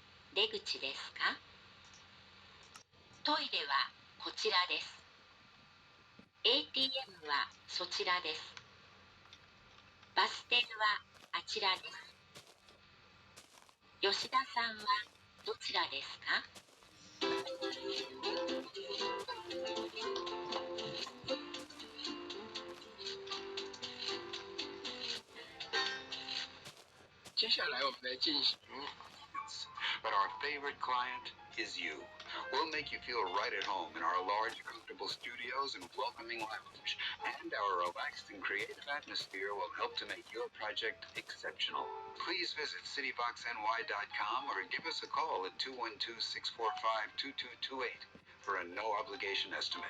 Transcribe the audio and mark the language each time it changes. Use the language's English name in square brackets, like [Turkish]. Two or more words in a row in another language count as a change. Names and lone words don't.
[Japanese] 出口ですか？トイレはこちらです。ATM はそちらです。バス停はあちらです。吉田さんはどちらですか？ [Chinese] 接下来我们来进行 [English] But our favorite client is you. We'll make you feel right at home in our large, comfortable studios and welcoming lounge. And our relaxed and creative atmosphere will help to make your project exceptional. Please visit cityboxny.com or give us a call at 212-645-2228 for a no-obligation estimate.